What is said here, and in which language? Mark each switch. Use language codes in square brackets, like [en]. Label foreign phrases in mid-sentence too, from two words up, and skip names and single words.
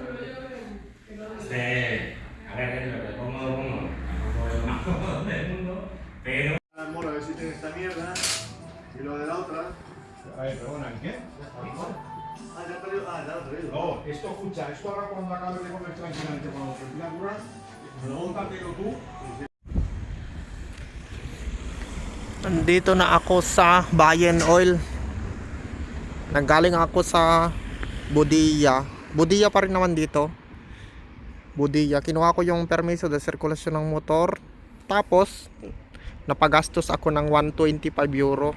[es] A ver, es lo que cómodo uno, tampoco es lo más cómodo del mundo, pero... Mola, a ver si tiene esta mierda. Y lo de la otra. A ver, perdona, ¿el qué? Ah, ya he perdido. Ah, ya lo he traído. No, esto escucha, esto ahora cuando acabes de comer tranquilamente, cuando te pidas duras, móntatelo tú. [tl] Nandito na ako sa Bayan Oil. Nanggaling ako sa Budia. Budia pa rin naman dito. Budia. Kinuha ko yung [es] permiso de sirkulasyon [tl] ng motor. Tapos napagastos ako ng 125 euro.